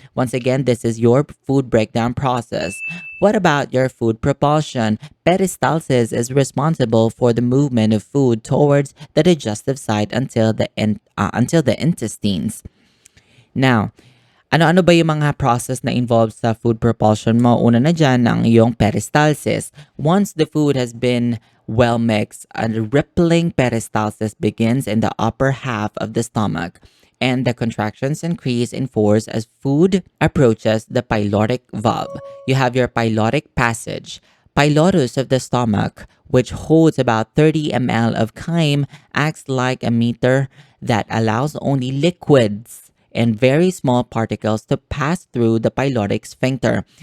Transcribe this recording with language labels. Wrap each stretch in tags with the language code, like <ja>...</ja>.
<en>Once again, this is your food breakdown process. What about your food propulsion? Peristalsis is responsible for the movement of food towards the digestive site until the intestines.</en> <tl>Now, ano-ano ba yung mga process na involved sa food propulsion mo? Una na dyan ang iyong peristalsis.</tl> <en>Once the food has been well mixed, a rippling peristalsis begins in the upper half of the stomach, and the contractions increase in force as food approaches the pyloric valve. You have your pyloric passage. Pylorus of the stomach, which holds about 30 ml of chyme, acts like a meter that allows only liquids and very small particles to pass through the pyloric sphincter.</en>